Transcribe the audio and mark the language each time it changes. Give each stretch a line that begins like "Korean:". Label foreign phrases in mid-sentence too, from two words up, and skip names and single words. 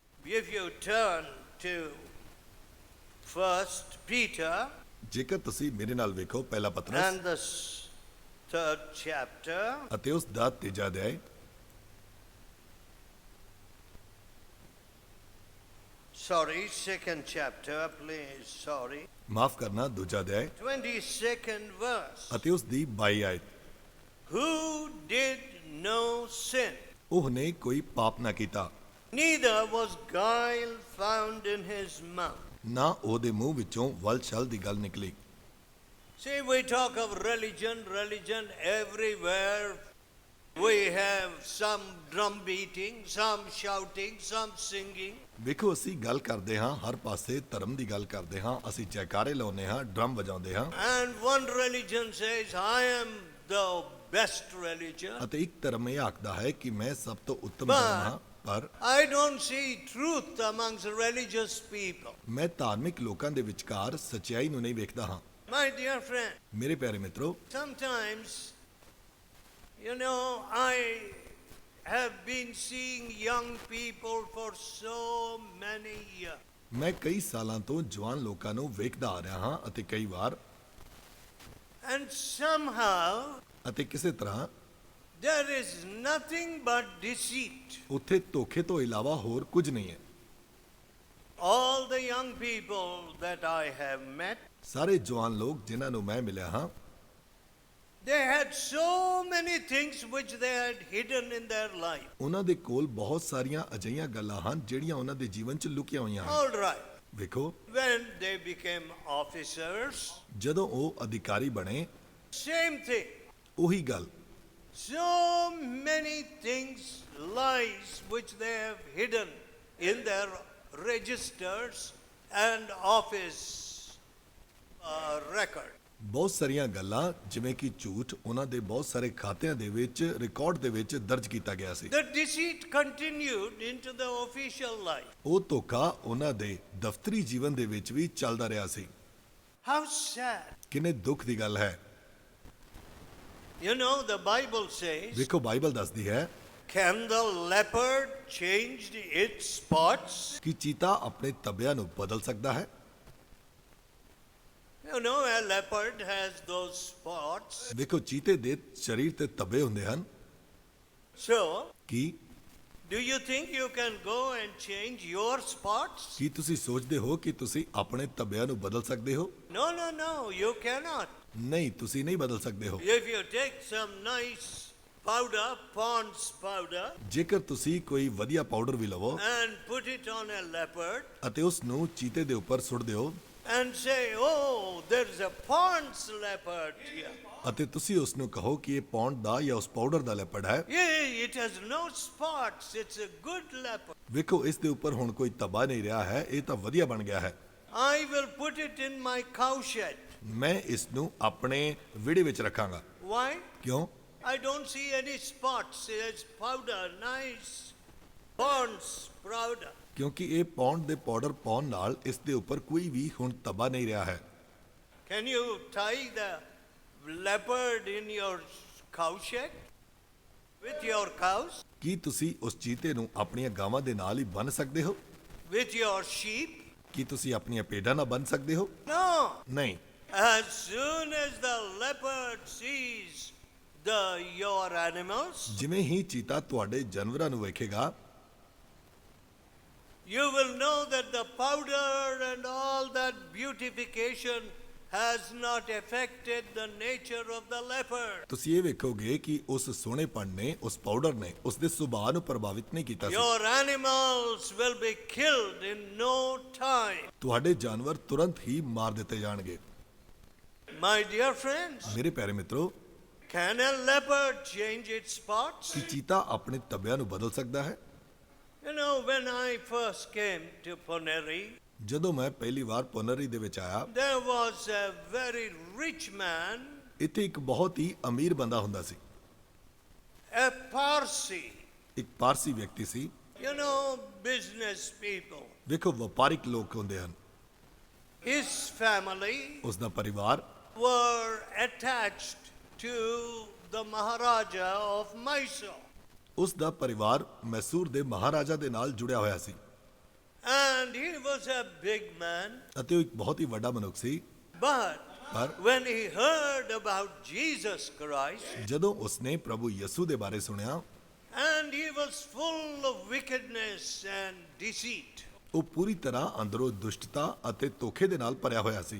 English: If you turn to First Peter
Punjabi: ਜੇਕਰ ਤੁਸੀਂ ਮੇਰੇ ਨਾਲ ਵੇਖੋ ਪਹਿਲਾ ਪਤਰਸ
English: and the third chapter,
Punjabi: ਅਤੇ ਉਸ ਦਾ ਤੀਜਾ ਅਧਿਆਇ,
English: second chapter, please,
Punjabi: ਮਾਫ ਕਰਨਾ ਦੂਜਾ ਅਧਿਆਇ
English: 22nd verse.
Punjabi: ਅਤੇ ਉਸ ਦੀ 22 ਆਇਤ।
English: Who did no sin,
Punjabi: ਉਹਨੇ ਕੋਈ ਪਾਪ ਨਾ ਕੀਤਾ,
English: neither was guile found in his mouth.
Punjabi: ਨਾ ਉਹਦੇ ਮੂੰਹ ਵਿੱਚੋਂ ਵਲ ਛਲ ਦੀ ਗੱਲ ਨਿਕਲੀ।
English: See, we talk of religion everywhere. We have some drum beating, some shouting, some singing.
Punjabi: ਵੇਖੋ ਅਸੀਂ ਗੱਲ ਕਰਦੇ ਹਾਂ, ਹਰ ਪਾਸੇ ਧਰਮ ਦੀ ਗੱਲ ਕਰਦੇ ਹਾਂ, ਅਸੀਂ ਜੈਕਾਰੇ ਲਾਉਂਦੇ ਹਾਂ, ਡਰਮ ਵਜਾਉਂਦੇ ਹਾਂ।
English: And one religion says, I am the best religion.
Punjabi: ਅਤੇ ਇੱਕ ਧਰਮ ਇਹ ਆਖਦਾ ਹੈ ਕਿ ਮੈਂ ਸਭ ਤੋਂ ਉੱਤਮ ਧਰਮ ਹਾਂ, ਪਰ
English: I don't see truth amongst religious people.
Punjabi: ਮੈਂ ਧਾਰਮਿਕ ਲੋਕਾਂ ਦੇ ਵਿਚਕਾਰ ਸੱਚਾਈ ਨੂੰ ਨਹੀਂ ਵੇਖਦਾ ਹਾਂ।
English: My dear friend,
Punjabi: ਮੇਰੇ ਪਿਆਰੇ ਮਿੱਤਰੋ,
English: sometimes, I have been seeing young people for so many years.
Punjabi: ਮੈਂ ਕਈ ਸਾਲਾਂ ਤੋਂ ਜਵਾਨ ਲੋਕਾਂ ਨੂੰ ਵੇਖਦਾ ਆ ਰਿਹਾ ਹਾਂ ਅਤੇ ਕਈ ਵਾਰ
English: And somehow,
Punjabi: ਅਤੇ ਕਿਸੇ ਤਰ੍ਹਾਂ
English: there is nothing but deceit.
Punjabi: ਉੱਥੇ ਧੋਖੇ ਤੋਂ ਇਲਾਵਾ ਹੋਰ ਕੁਝ ਨਹੀਂ ਹੈ।
English: All the young people that I have met,
Punjabi: ਸਾਰੇ ਜਵਾਨ ਲੋਕ ਜਿਨ੍ਹਾਂ ਨੂੰ ਮੈਂ ਮਿਲਿਆ ਹਾਂ,
English: they had so many things which they had hidden in their life.
Punjabi: ਉਹਨਾਂ ਦੇ ਕੋਲ ਬਹੁਤ ਸਾਰੀਆਂ ਅਜਿਹੀਆਂ ਗੱਲਾਂ ਹਨ ਜਿਹੜੀਆਂ ਉਹਨਾਂ ਦੇ ਜੀਵਨ 'ਚ ਲੁਕੀਆਂ ਹੋਈਆਂ ਹਨ।
English: All right.
Punjabi: ਵੇਖੋ,
English: When they became officers,
Punjabi: ਜਦੋਂ ਉਹ ਅਧਿਕਾਰੀ ਬਣੇ,
English: same thing.
Punjabi: ਉਹੀ ਗੱਲ,
English: So many things, lies which they have hidden in their registers and office record.
Punjabi: ਬਹੁਤ ਸਾਰੀਆਂ ਗੱਲਾਂ ਜਿਵੇਂ ਕਿ ਝੂਠ ਉਹਨਾਂ ਦੇ ਬਹੁਤ ਸਾਰੇ ਖਾਤਿਆਂ ਦੇ ਵਿੱਚ ਰਿਕਾਰਡ ਦੇ ਵਿੱਚ ਦਰਜ ਕੀਤਾ ਗਿਆ ਸੀ।
English: The deceit continued into the official life.
Punjabi: ਉਹ ਧੋਖਾ ਉਹਨਾਂ ਦੇ ਦਫ਼ਤਰੀ ਜੀਵਨ ਦੇ ਵਿੱਚ ਵੀ ਚੱਲਦਾ ਰਿਹਾ ਸੀ।
English: How sad.
Punjabi: ਕਿੰਨੇ ਦੁੱਖ ਦੀ ਗੱਲ ਹੈ।
English: The Bible says,
Punjabi: ਵੇਖੋ ਬਾਈਬਲ ਦੱਸਦੀ ਹੈ
English: can the leopard change its spots?
Punjabi: ਕਿ ਚੀਤਾ ਆਪਣੇ ਤਬਿਆਂ ਨੂੰ ਬਦਲ ਸਕਦਾ ਹੈ।
English: A leopard has those spots.
Punjabi: ਵੇਖੋ ਚੀਤੇ ਦੇ ਸਰੀਰ ਤੇ ਤਬੇ ਹੁੰਦੇ ਹਨ।
English: So,
Punjabi: ਕੀ
English: do you think you can go and change your spots?
Punjabi: ਕੀ ਤੁਸੀਂ ਸੋਚਦੇ ਹੋ ਕਿ ਤੁਸੀਂ ਆਪਣੇ ਤਬਿਆਂ ਨੂੰ ਬਦਲ ਸਕਦੇ ਹੋ?
English: No, you cannot.
Punjabi: ਨਹੀਂ, ਤੁਸੀਂ ਨਹੀਂ ਬਦਲ ਸਕਦੇ ਹੋ।
English: If you take some nice powder, Pond's powder,
Punjabi: ਜੇਕਰ ਤੁਸੀਂ ਕੋਈ ਵਧੀਆ ਪਾਊਡਰ ਵੀ ਲਵੋ
English: and put it on a leopard
Punjabi: ਅਤੇ ਉਸ ਨੂੰ ਚੀਤੇ ਦੇ ਉੱਪਰ ਸੁੱਟ ਦਿਓ
English: and say, oh, there's a Pond's leopard here.
Punjabi: ਅਤੇ ਤੁਸੀਂ ਉਸ ਨੂੰ ਕਹੋ ਕਿ ਇਹ ਪੌਂਡ ਦਾ ਜਾਂ ਉਸ ਪਾਊਡਰ ਦਾ ਲੈਪਰਡ ਹੈ,
English: Yeah, it has no spots. It's a good leopard.
Punjabi: ਵੇਖੋ ਇਸ ਦੇ ਉੱਪਰ ਹੁਣ ਕੋਈ ਤਬਾ ਨਹੀਂ ਰਿਹਾ ਹੈ, ਇਹ ਤਾਂ ਵਧੀਆ ਬਣ ਗਿਆ ਹੈ।
English: I will put it in my cowshed.
Punjabi: ਮੈਂ ਇਸ ਨੂੰ ਆਪਣੇ ਵਿਹੜੇ ਵਿੱਚ ਰੱਖਾਂਗਾ।
English: Why?
Punjabi: ਕਿਉਂ?
English: I don't see any spots. It's powder, nice Pond's powder.
Punjabi: ਕਿਉਂਕਿ ਇਹ ਪੌਂਡ ਦੇ ਪਾਊਡਰ ਪਾਉਣ ਨਾਲ ਇਸ ਦੇ ਉੱਪਰ ਕੋਈ ਵੀ ਹੁਣ ਤਬਾ ਨਹੀਂ ਰਿਹਾ ਹੈ।
English: Can you tie the leopard in your cowshed with your cows?
Punjabi: ਕੀ ਤੁਸੀਂ ਉਸ ਚੀਤੇ ਨੂੰ ਆਪਣੀਆਂ ਗਾਵਾਂ ਦੇ ਨਾਲ ਹੀ ਬੰਨ੍ਹ ਸਕਦੇ ਹੋ?
English: With your sheep?
Punjabi: ਕੀ ਤੁਸੀਂ ਆਪਣੀਆਂ ਭੇਡਾਂ ਨਾਲ ਬੰਨ੍ਹ ਸਕਦੇ ਹੋ?
English: No.
Punjabi: ਨਹੀਂ।
English: As soon as the leopard sees your animals,
Punjabi: ਜਿਵੇਂ ਹੀ ਚੀਤਾ ਤੁਹਾਡੇ ਜਾਨਵਰਾਂ ਨੂੰ ਵੇਖੇਗਾ,
English: you will know that the powder and all that beautification has not affected the nature of the leopard.
Punjabi: ਤੁਸੀਂ ਇਹ ਵੇਖੋਗੇ ਕਿ ਉਸ ਸੋਹਣੇਪਣ ਨੇ, ਉਸ ਪਾਊਡਰ ਨੇ ਉਸ ਦੇ ਸੁਭਾਅ ਨੂੰ ਪ੍ਰਭਾਵਿਤ ਨਹੀਂ ਕੀਤਾ ਸੀ।
English: Your animals will be killed in no time.
Punjabi: ਤੁਹਾਡੇ ਜਾਨਵਰ ਤੁਰੰਤ ਹੀ ਮਾਰ ਦਿੱਤੇ ਜਾਣਗੇ।
English: My dear friends,
Punjabi: ਮੇਰੇ ਪਿਆਰੇ ਮਿੱਤਰੋ,
English: can a leopard change its spots?
Punjabi: ਕੀ ਚੀਤਾ ਆਪਣੇ ਤਬਿਆਂ ਨੂੰ ਬਦਲ ਸਕਦਾ ਹੈ?
English: When I first came to Poneri,
Punjabi: ਜਦੋਂ ਮੈਂ ਪਹਿਲੀ ਵਾਰ ਪੋਨਰੀ ਦੇ ਵਿੱਚ ਆਇਆ,
English: there was a very rich man,
Punjabi: ਇੱਥੇ ਇੱਕ ਬਹੁਤ ਹੀ ਅਮੀਰ ਬੰਦਾ ਹੁੰਦਾ ਸੀ।
English: a Parsi,
Punjabi: ਇੱਕ ਪਾਰਸੀ ਵਿਅਕਤੀ ਸੀ।
English: business people.
Punjabi: ਵੇਖੋ ਵਪਾਰਿਕ ਲੋਕ ਹੁੰਦੇ ਹਨ।
English: His family
Punjabi: ਉਸ ਦਾ ਪਰਿਵਾਰ
English: were attached to the Maharaja of Mysore.
Punjabi: ਉਸ ਦਾ ਪਰਿਵਾਰ ਮੈਸੂਰ ਦੇ ਮਹਾਰਾਜਾ ਦੇ ਨਾਲ ਜੁੜਿਆ ਹੋਇਆ ਸੀ।
English: And he was a big man.
Punjabi: ਅਤੇ ਉਹ ਇੱਕ ਬਹੁਤ ਹੀ ਵੱਡਾ ਮਨੁੱਖ ਸੀ।
English: But
Punjabi: ਪਰ
English: when he heard about Jesus Christ,
Punjabi: ਜਦੋਂ ਉਸਨੇ ਪ੍ਰਭੂ ਯਿਸੂ ਦੇ ਬਾਰੇ ਸੁਣਿਆ,
English: and he was full of wickedness and deceit,
Punjabi: ਉਹ ਪੂਰੀ ਤਰ੍ਹਾਂ ਅੰਦਰੋਂ ਦੁਸ਼ਟਤਾ ਅਤੇ ਧੋਖੇ ਦੇ ਨਾਲ ਭਰਿਆ ਹੋਇਆ ਸੀ।